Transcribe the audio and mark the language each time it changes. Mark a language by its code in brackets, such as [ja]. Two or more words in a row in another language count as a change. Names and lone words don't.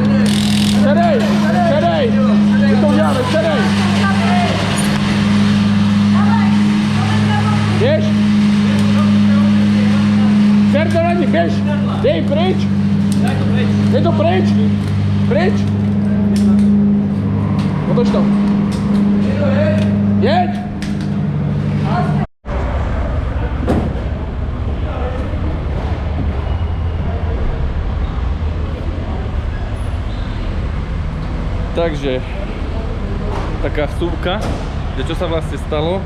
[cs] Sedej. My to uděláme, sedej. Běž. Ser to na ní, běž. Dej pryč. Je to pryč. Pryč. Otoč to. Jeď. [sk] Takže, taká vstupka, že čo sa vlastne stalo.